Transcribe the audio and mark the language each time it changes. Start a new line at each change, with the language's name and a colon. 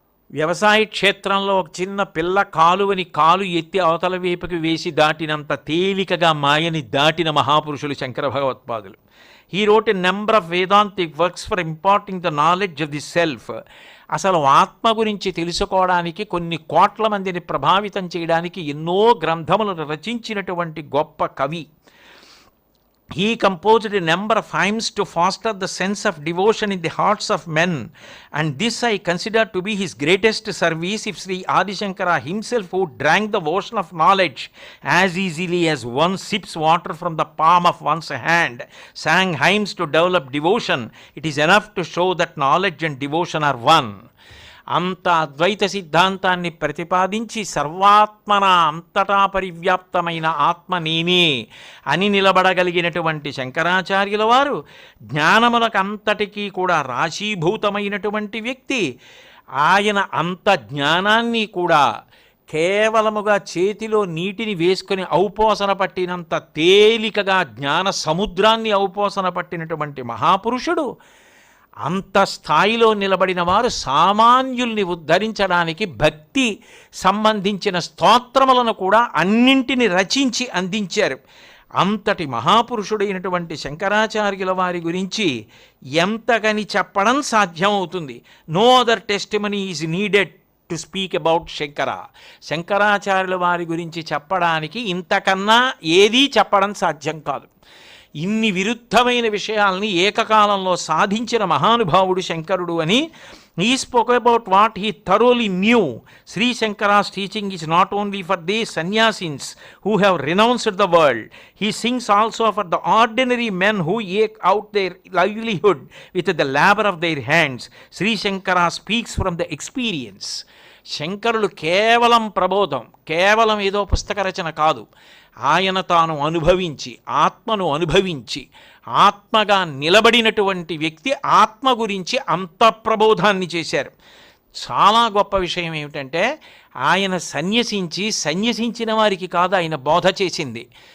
Telugu: వ్యవసాయ క్షేత్రంలో ఒక చిన్న పిల్ల కాలువని కాలు ఎత్తి అవతల వైపుకి వేసి దాటినంత తేలికగా మాయని దాటిన మహాపురుషులు శంకర భగవత్పాదులు.
English: He wrote a number of Vedantic works for imparting the knowledge of the self.
Telugu: అసలు ఆత్మ గురించి తెలుసుకోవడానికి కొన్ని కోట్ల మందిని ప్రభావితం చేయడానికి ఎన్నో గ్రంథములను రచించినటువంటి గొప్ప కవి.
English: He composed a number of hymns to foster the sense of devotion in the hearts of men, and this I consider to be his greatest service. If Sri Adi Shankara himself, who drank the ocean of knowledge as easily as one sips water from the palm of one's hand, sang hymns to develop devotion, it is enough to show that knowledge and devotion are one.
Telugu: అంత అద్వైత సిద్ధాంతాన్ని ప్రతిపాదించి సర్వాత్మన అంతటా పరివ్యాప్తమైన ఆత్మ నేనే అని నిలబడగలిగినటువంటి శంకరాచార్యుల వారు జ్ఞానములకు అంతటికీ కూడా రాశీభూతమైనటువంటి వ్యక్తి. ఆయన అంత జ్ఞానాన్ని కూడా కేవలముగా చేతిలో నీటిని వేసుకొని ఔపోసన పట్టినంత తేలికగా జ్ఞాన సముద్రాన్ని ఔపోసన పట్టినటువంటి మహాపురుషుడు. అంత స్థాయిలో నిలబడిన వారు సామాన్యుల్ని ఉద్ధరించడానికి భక్తి సంబంధించిన స్తోత్రములను కూడా అన్నింటిని రచించి అందించారు. అంతటి మహాపురుషుడైనటువంటి శంకరాచార్యుల వారి గురించి ఎంతకని చెప్పడం సాధ్యమవుతుంది.
English: No other testimony is needed to speak about Shankara.
Telugu: శంకరాచార్యుల వారి గురించి చెప్పడానికి ఇంతకన్నా ఏదీ చెప్పడం సాధ్యం కాదు. ఇన్ని విరుద్ధమైన విషయాల్ని ఏకకాలంలో సాధించిన మహానుభావుడు శంకరుడు అని.
English: He spoke about what he thoroughly knew. Sri Shankara's teaching is not only for these sannyasins who have renounced the world. He sings also for the ordinary men who eke out their livelihood with the labor of their hands. Sri Shankara speaks from the experience.
Telugu: శంకరులు కేవలం ప్రబోధం, కేవలం ఏదో పుస్తక రచన కాదు. ఆయన తాను అనుభవించి, ఆత్మను అనుభవించి, ఆత్మగా నిలబడినటువంటి వ్యక్తి. ఆత్మ గురించి అంత ప్రబోధాన్ని చేశారు. చాలా గొప్ప విషయం ఏమిటంటే ఆయన సన్యసించిన వారికి కాదు ఆయన బోధ చేసింది.